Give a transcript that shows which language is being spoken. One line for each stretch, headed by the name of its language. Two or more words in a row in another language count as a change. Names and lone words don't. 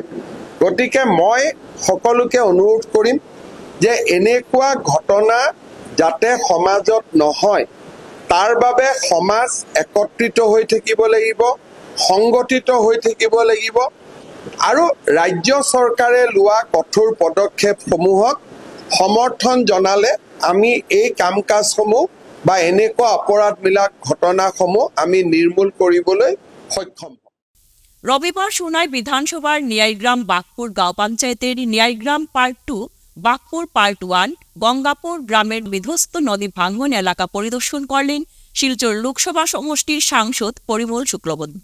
Assamese: গতিকে মই সকলোকে অনুৰোধ কৰিম যে এনেকুৱা ঘটনা যাতে সমাজত নহয়, তাৰ বাবে সমাজ একত্ৰিত হৈ থাকিব লাগিব, সংগঠিত হৈ থাকিব লাগিব আৰু ৰাজ্য চৰকাৰে লোৱা কঠোৰ পদক্ষেপসমূহক সমৰ্থন জনালে আমি এই কাম কাজসমূহ বা এনেকুৱা অপৰাধমূলক ঘটনাসমূহ আমি নিৰ্মূল কৰিবলৈ সক্ষম হম।
Bangla: রবিবার সোনাই বিধানসভার নিয়াইগ্রাম বাগপুর গাঁও পঞ্চায়েতের নিয়াইগ্রাম পার্ট 2, বাগপুর পার্ট 1, গঙ্গাপুর গ্রামের বিধ্বস্ত নদী ভাঙ্গন এলাকা পরিদর্শন করলেন শিলচর লোকসভা সমষ্টির সাংসদ পরিমল শুক্লবৈদ্য।